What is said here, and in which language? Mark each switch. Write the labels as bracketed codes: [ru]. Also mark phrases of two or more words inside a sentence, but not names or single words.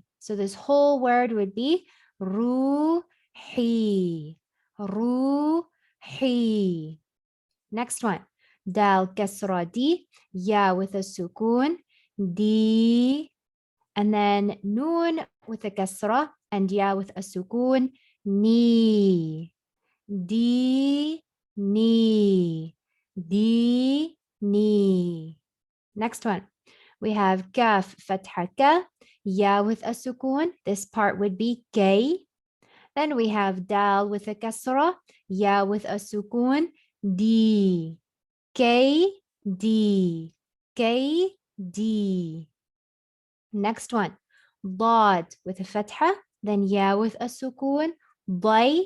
[en] So this whole word would be ruhi, ruhi. Next one, dal kasra di, ya with a sukoon, di. And then noon with a kasra and ya with a sukoon, [ar] ni, di, ni, di, ni. [en] Next one, we have kaf fatha ka, ya with a sukoon. This part would be kay. Then we have dal with a kasra, ya with a sukoon, [ar] di, kay, di, kay, di. [en] Next one, dad with a fatha, then ya with a sukoon, day.